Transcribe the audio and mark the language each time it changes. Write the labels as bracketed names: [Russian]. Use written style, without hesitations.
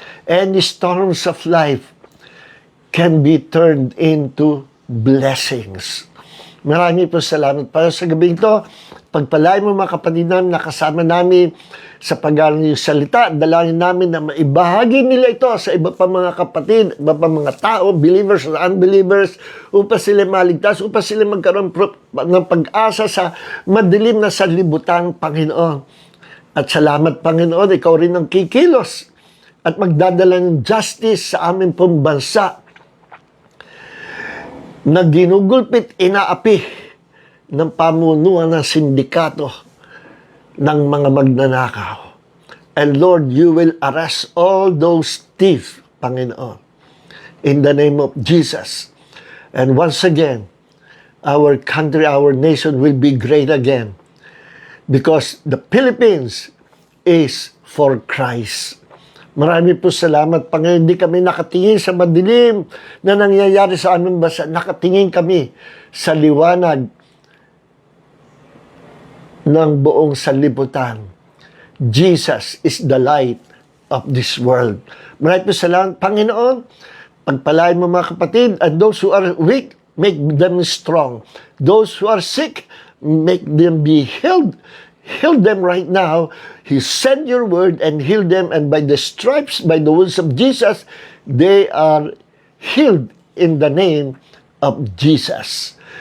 [English] Any storms of life can be turned into blessings. [Filipino] Marami po salamat para sa gabing ito. Pagpalain mo mga kapatid namin, nakasama namin sa pag-aaral ng salita. Dalangin namin na maibahagi nila ito sa iba pa mga kapatid, iba pa mga tao, [English] believers or unbelievers, [Filipino] upang sila maligtas, upang sila magkaroon ng pag-asa sa madilim na sanlibutan, Panginoon. At salamat, Panginoon, ikaw rin ang kikilos at magdadala ng justice sa aming pong bansa na ginugulpit, inaapi ng pamunuan ng sindikato ng mga magnanakaw. [English] And Lord, you will arrest all those thieves, Panginoon, in the name of Jesus. And once again, our country, our nation will be great again because the Philippines is for Christ. [Filipino] Marami po salamat, Panginoon. Hindi kami nakatingin sa madilim na nangyayari sa aming bansa. Nakatingin kami sa liwanag ng buong sanlibutan. [English] Jesus is the light of this world. [Filipino] Marami po salamat, Panginoon. Pagpalain mo mga kapatid, [English] and those who are weak, make them strong. Those who are sick, make them be healed. heal them right now. He sent your word and healed them, and by the stripes, by the wounds of Jesus, they are healed in the name of Jesus.